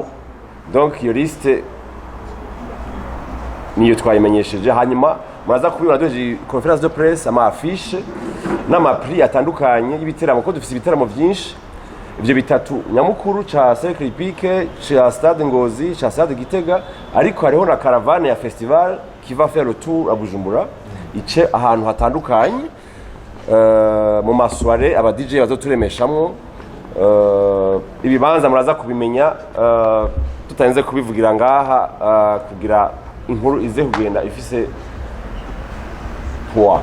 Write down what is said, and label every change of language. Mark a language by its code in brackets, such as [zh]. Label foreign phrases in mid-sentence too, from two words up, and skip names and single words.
[rn] Donc iyo liste niyo twayimenyesheje. Hanyuma muraza kubibona doje [fr] conference de presse [rn] ama affiche n'ama prix atandukanye y'ibiteramo ko dufite ibiteramo byinshi. Ibyo bitatu nyamukuru cha Cercle Pique, cha Stade Ngozi, cha Stade Gitega, ariko hariho na caravane ya festival [fr] qui va faire le tour à Bujumbura [rn] ice ahantu hatandukanye mu masware aba DJ bazoturemeshamwo. Ibibanza muraza kubimenya tutarenze kubivugira ngaha kugira inkuru ize kugenda ifise poa.